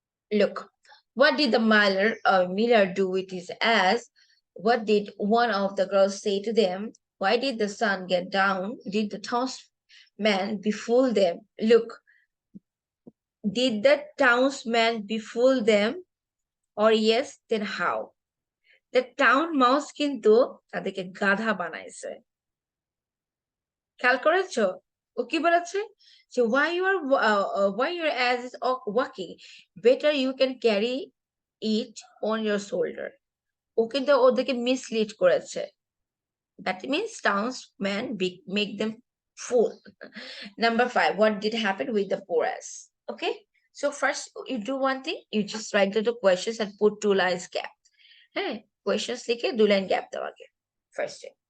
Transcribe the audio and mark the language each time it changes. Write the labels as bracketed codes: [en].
[en] Look, what did the Miller do with his ass? What did one of the girls say to them? Why did the sun get down? Did the townsman befool them? Look, did the townsman befool them? Or yes, then how? The town mouse [bn] কিন্তু তাদেরকে গাধা বানাইছে। খেয়াল করেছো ও কি বলেছে যে [en] why your ass is walking, better you can carry it on your shoulder। [bn] ও কিন্তু ওদেরকে মিসলিড করেছে। [en] That means townsmen make them fool. Number 5, what did happen with the poor ass? Okay, so first you do one thing, you just write the questions and put 2 lines gap. [bn] Hey, questions লিখে 2 line gap দাও আগে ফার্স্টে।